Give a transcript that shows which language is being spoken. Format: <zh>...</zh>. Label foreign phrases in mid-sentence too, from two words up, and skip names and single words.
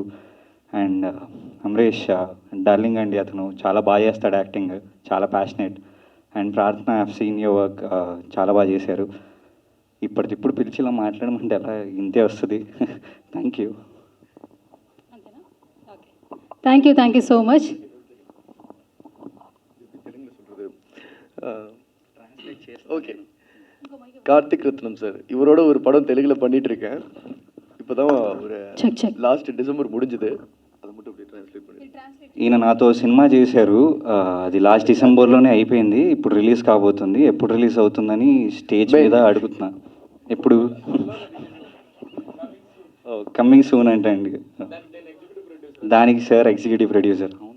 <te>అండ్ అమరేష్ డార్లింగ్ అండి, అతను చాలా బాగా చేస్తాడు యాక్టింగ్, చాలా ప్యాషనేట్. అండ్ ప్రార్థన,</te> <en>I have seen your work,</en> <te>చాలా బాగా చేశారు. ఇప్పటికిప్పుడు పిలిచి ఇలా మాట్లాడమంటే ఎలా ఇంతే వస్తుంది.</te> <en>Thank you. Thank you so much.</en> <ta>ஓகே, கார்த்திக் ரத்னம் சார், இவரோட ஒரு படம் தெலுங்குல பண்ணிட்டு இருக்கேன். இப்போதான் ஒரு</ta> <en>last December</en> <ta>முடிஞ்சது. அதை மட்டும் அப்படியே ட்ரான்ஸ்லேட் பண்ணி.</ta> <te>ఈయన నాతో సినిమా చేశారు, అది లాస్ట్ డిసెంబర్లోనే అయిపోయింది. ఇప్పుడు రిలీజ్ కాబోతుంది. ఎప్పుడు రిలీజ్ అవుతుందని స్టేజ్ మీద అడుగుతున్నా. ఎప్పుడు?</te> <en>coming soon</en> <te>అంటే అండి. దానికి సార్</te> <en>executive producer.</en>